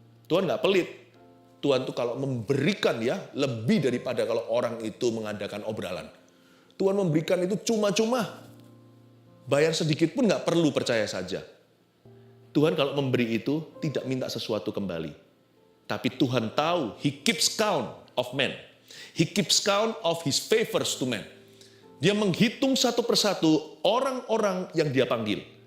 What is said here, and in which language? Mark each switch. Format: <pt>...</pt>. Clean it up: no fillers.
<id>Tuhan gak pelit. Tuhan tuh kalau memberikan ya, lebih daripada kalau orang itu mengadakan obralan. Tuhan memberikan itu cuma-cuma. Bayar sedikit pun gak perlu, percaya saja. Tuhan kalau memberi itu tidak minta sesuatu kembali. Tapi Tuhan tahu,</id> <en>He keeps count of men. He keeps count of His favors to men.</en> <id>Dia menghitung satu persatu orang-orang yang Dia panggil.</id>